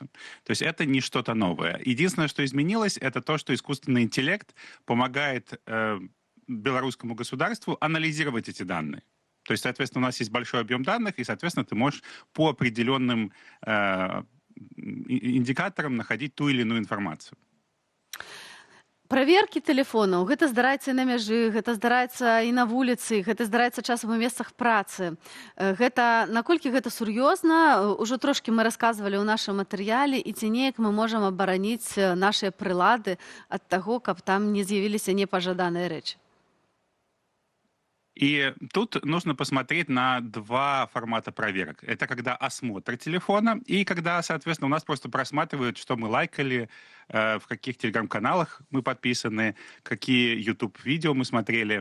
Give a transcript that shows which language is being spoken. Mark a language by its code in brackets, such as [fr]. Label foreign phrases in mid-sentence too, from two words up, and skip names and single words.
[ru] То есть это не что-то новое. Единственное, что изменилось, это то, что искусственный интеллект помогает белорусскому государству анализировать эти данные. То есть, соответственно, у нас есть большой объем данных, и, соответственно, ты можешь по определенным индикаторам находить ту или иную информацию. [be] Праверкі тэлефонаў, гэта здараецца і на мяжы, гэта здараецца і на вуліцы, гэта здараецца часам у месцах працы. Наколькі гэта сур'ёзна, ужо трошкі мы расказвалі ў нашым матэрыяле, і ці неяк мы можам абараніць нашыя прылады ад таго, каб там не з'явіліся непажаданыя рэчы. [ru] И тут нужно посмотреть на два формата проверок. Это когда осмотр телефона и когда, соответственно, у нас просто просматривают, что мы лайкали, в каких телеграм-каналах мы подписаны, какие YouTube-видео мы смотрели.